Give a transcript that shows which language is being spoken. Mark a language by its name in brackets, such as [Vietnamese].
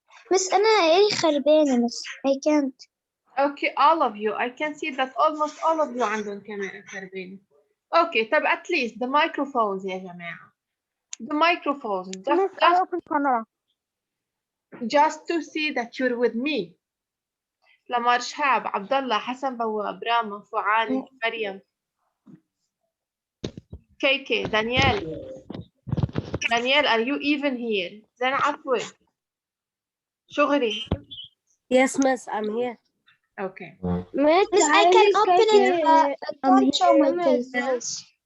[Arabic] Miss أنا إيه خربانة Miss. [English] I can't. Okay, all of you. I can see that almost all of you [Arabic] عندهم كاميرا خربانة. [English] Okay, [Arabic] طب [English] at least the microphones [Arabic] يا جماعة. [English] The microphones. Just to see that you're with me. [Arabic] لمار شهاب، عبد الله، حسن بواب، راما، فعال، مريم. كيكي، دانيال. [English] Daniel, are you even here? [Arabic] زين عفوي. شغري. [English] Yes, miss, I'm here. Okay. Miss I can open it but I can't show my face.